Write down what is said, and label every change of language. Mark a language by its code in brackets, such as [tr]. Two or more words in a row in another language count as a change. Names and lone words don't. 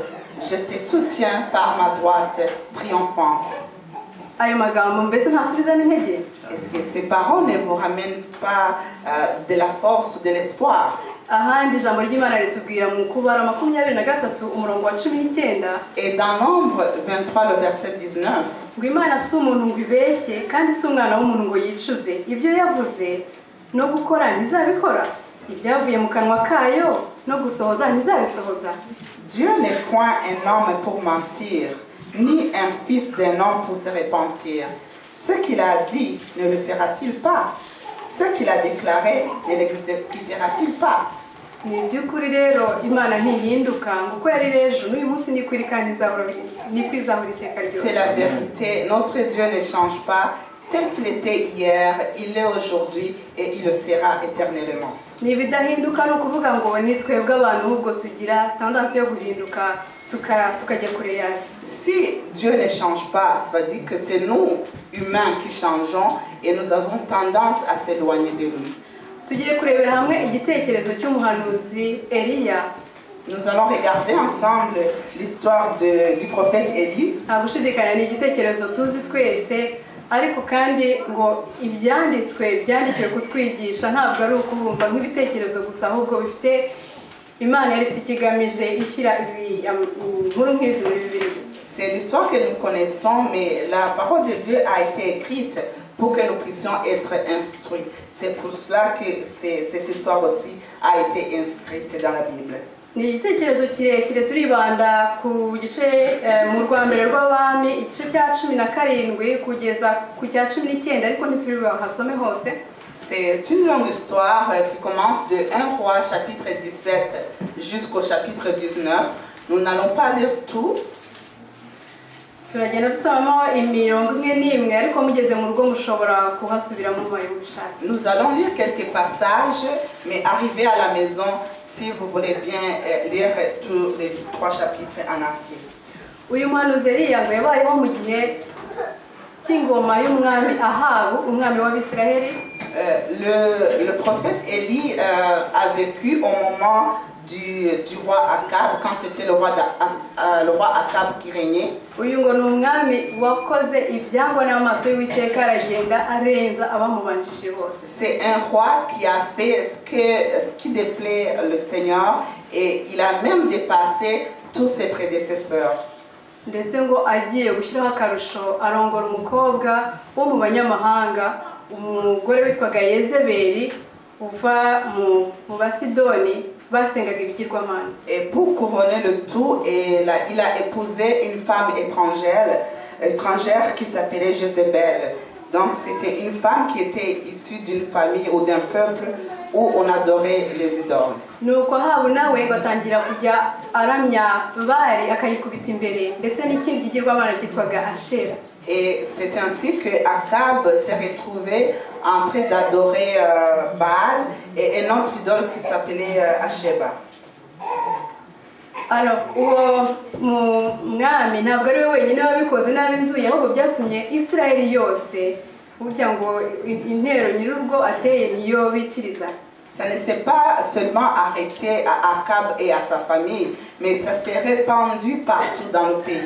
[fr] Je te soutiens par ma droite triomphante. » [rw] Ayo magambo mbese ntasubizamo intege? [fr] Est-ce que ces paroles ne vous ramènent pas de la force ou de l'espoir? [rw] Ahandi ijambo ry'Imana ritubwira mu Kubara 23:19 [fr] Et dans Nombre 23, le verset 19, [rw] ngo Imana si umuntu ngo ibeshye kandi si umwana w'umuntu ngo yicuze. Ibyo yavuze no gukora ntizabikora, ibyavuye mu kanwa kayo no gusohoza ntizabisohoza. [fr] Dieu n'est point un homme pour mentir, ni un fils d'un homme pour se repentir. Ce qu'il a dit, ne le fera-t-il pas? Ce qu'il a déclaré, ne l'exécutera-t-il pas? [rw] Ni by'ukuri rero Imana ntihinduka ngo uko yari ejo n'uyu munsi ni kuri kandi izahora iteka ryose. [fr] C'est la vérité. Notre Dieu ne change pas. Tel qu'il était hier, il est aujourd'hui et il le sera éternellement. [rw] Ni ibidahinduka ni ukuvuga ngo ni twebwe abantu ahubwo tugira tendansi yo guhinduka tukajya kure yayo. [fr] Si Dieu ne change pas, ça veut dire que c'est nous, humains, qui changeons et nous avons tendance à s'éloigner de lui. [rw] Tugiye kurebera hamwe igitekerezo cy'umuhanuzi Eliya. [fr] Nous allons regarder ensemble l'histoire du prophète Élie. [rw] Gushidikanya ni igitekerezo tuzi twese, ariko kandi ngo ibyanditswe byandikiwe kutwigisha ntabwo ari ukubumva nk'ibitekerezo gusa, ahubwo bifite Imana yari ifite ikigamije ishyira inkuru nk'izi muri Bibiliya. [fr] C'est l'histoire que nous connaissons, mais la parole de Dieu a été écrite pour que nous puissions être instruits. C'est pour cela que cette histoire aussi a été inscrite dans la Bible. [rw] Ni igitekerezo kirekire turibanda ku gice mu Rwambere rw'Abami igice cya 17 kugeza ku cya 19, ariko ntituribuhasome hose. [fr] C'est une longue histoire qui commence de 1 Roi chapitre 17 jusqu'au chapitre 19. Nous n'allons pas lire tout. [rw] Turagenda dusomamo imirongo imwe n'imwe, ariko mugeze mu rugo mushobora kuhasubiramo mubaye mubishatse. [fr] Nous allons lire quelques passages, mais arrivé à la maison, si vous voulez bien lire tous les 3 chapitres en entier. [rw] Uyu muhanuzi Eliya ngo yabayeho mu gihe cy'ingoma y'umwami Ahabu, umwami w'Abisiraheli. [fr] Le prophète Élie a vécu au moment du roi Akab, quand c'était le roi Akab qui régnait. [rw] Uyu ngo ni umwami wakoze ibyangwa n'amaso y'Uwiteka, aragenda arenza abamubanjije bose. [fr] C'est un roi qui a fait ce qui déplaît le Seigneur et il a même dépassé tous ses prédécesseurs. [rw] Ndetse ngo agiye gushyiraho akarusho arongora umukobwa wo mu banyamahanga, umugore witwaga Yezebeli uva mu Basidoni basengaga ibigirwamana. [fr] Et pour couronner le tout, il a épousé une femme étrangère qui s'appelait Jézabel. Donc c'était une femme qui était issue d'une famille ou d'un peuple où on adorait les idoles. [rw] Nuko Ahabu nawe batangira kujya aramya Bali akayikubita imbere, ndetse n'ikindi kigirwamana cyitwaga Ashera. [fr] Et c'est ainsi que Akab s'est retrouvé en train d'adorer Baal et une autre idole qui s'appelait Asheba. [rw] Alors uwo mwami ntabwo ari we wenyine wabikoze n'ab'inzuye, ahubwo byatumye Isiraheli yose burya ngo intero nyir'urugo ateye niyo bikiriza. [fr] Ça ne s'est pas seulement arrêté à Akab et à sa famille, mais ça s'est répandu partout dans le pays.